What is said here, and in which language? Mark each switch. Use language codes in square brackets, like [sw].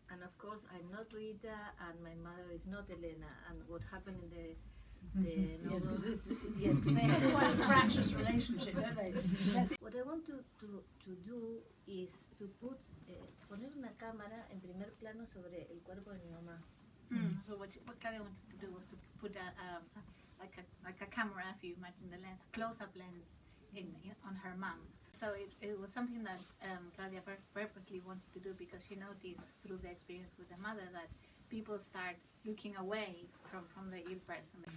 [en] And of course, I'm not Rita, and my mother is not Elena. And what happened in the Yes, because they have quite a fractious relationship, don't they? What I want to do is to [es] poner una cámara en primer plano sobre el cuerpo de mi mamá. [en] So what Claudia wanted to do was to put like a camera, if you imagine the lens, a close-up lens on her mom. So it was something that Claudia purposely wanted to do because she noticed through the experience with the mother that people start looking away from the ill person.